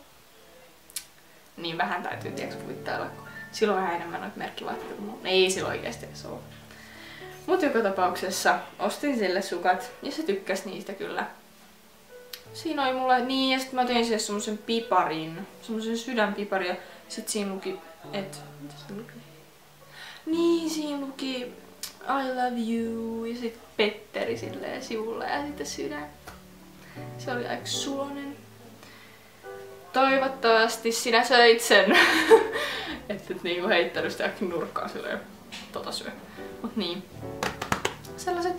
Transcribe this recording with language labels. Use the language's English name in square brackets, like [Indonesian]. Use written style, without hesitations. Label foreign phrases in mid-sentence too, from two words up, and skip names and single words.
[Finnish] Niin vähän täytyy kuittailla, kun silloin vähän enemmän noita merkkivaatteita, mutta ei sillä oikeesti edes oo. Mut joka tapauksessa ostin sille sukat ja se tykkäs niistä kyllä. Siinä oli mulla niin ja sit mä tein sille semmosen piparin, semmosen sydänpiparin ja sit siinä luki, mitä se luki? Niin siinä luki [English] I love you [Finnish] ja sit Petteri silleen sivulla ja sitten sydän. Se oli aika sulonen. Toivottavasti sinä söit sen. Et niinku heittänyt sitä nurkkaan silleen, syö. Mut niin. Sellaiset.